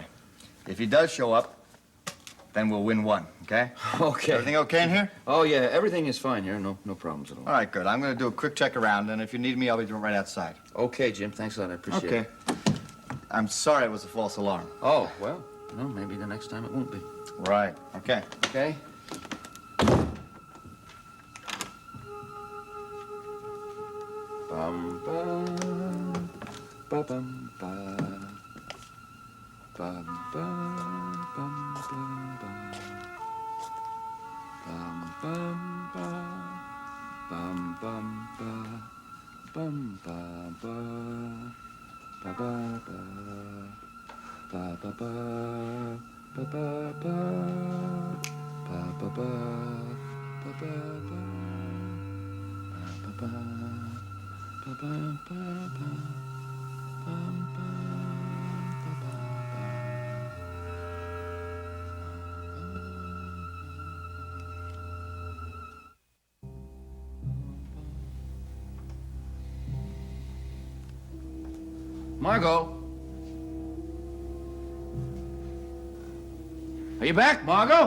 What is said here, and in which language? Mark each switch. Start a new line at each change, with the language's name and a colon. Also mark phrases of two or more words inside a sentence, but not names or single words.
English: If he does show up, then we'll win one, okay? Okay. Everything okay in here? Oh, yeah, everything is fine here. No problems at all. All right, good. I'm going to do a quick check around, and if you need me, I'll be right outside. Okay, Jim, thanks a lot. I appreciate it. I'm sorry it was a false alarm. Oh, well, maybe the next time it won't be. Right. Okay. Okay? Bum, bum, ba, bum, ba. Bum, bum, bum, bum, bum. Bum, bum, ba. Bum, bum, ba. Bum, ba, ba. Ba, ba, ba. Ba, ba, ba. Ba, ba, ba. Ba, ba, ba. Ba, ba, ba. Ba, ba, ba. Ba, ba, ba, ba. Bum, ba, ba, ba, ba. Margot? Are you back, Margot?